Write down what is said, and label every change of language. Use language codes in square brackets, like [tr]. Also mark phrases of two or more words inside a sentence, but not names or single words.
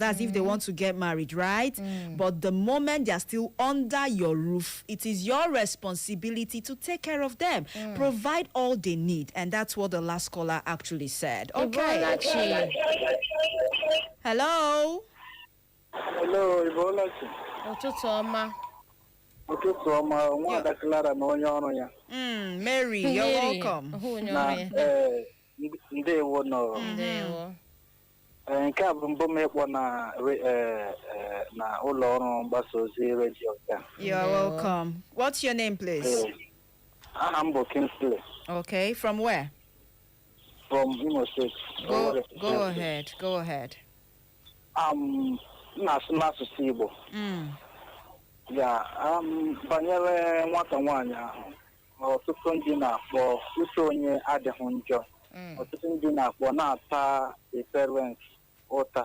[en] That's if they want to get married, right? But the moment they're still under your roof, it is your responsibility to take care of them, provide all they need, and that's what the last caller actually said. Okay. Hello? Hello, Ibolachi. [ig] Ụtụtụ ọma. Ụtụtụ ọma, Nwada Clara na onye ọrụ ya. [en] Mary, you're welcome. [ig] Na ndewo nọ. Ndewo. Nke a bụ mbụ m ịkpọ na ụlọ ọrụ mgbasa ozi redio ya. [en] You're welcome. What's your name, please? Aha m bụ Kingsley. Okay, from where? From Imo State. Go ahead. Go ahead. [ig] N'asụsụ Igbo. Ya, banyere nwata nwaanyị ahụ, ọtụtụ ndị na-akpọ uche onye adịghị njọ. Ọtụtụ ndị na-akpọ na-ata [en] the parents [ig] ụta.